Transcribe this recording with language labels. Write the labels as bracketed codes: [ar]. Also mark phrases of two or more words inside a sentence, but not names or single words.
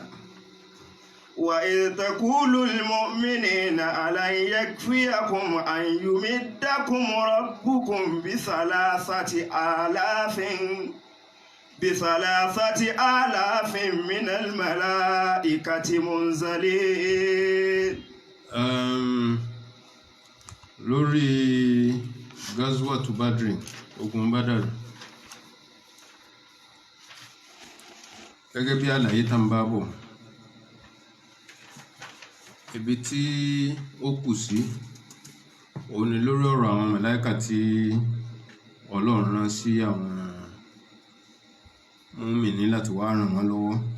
[ar] وإذ تقول المؤمنين ألن يكفيكم أن يمدكم ربكم بثلاثة آلاف من الملائكة منزلين. [yo] lórí Gazwatu Badri, ogun Badr, gẹ́gẹ́ bí àlàyé tá ń bá bọ̀, ibi tí ó kù sí òun ni lórí ọ̀rọ̀ àwọn màláíkà tí Ọlọ́run rán sí àwọn mùmínì láti wá ràn wọ́n lọ́wọ́.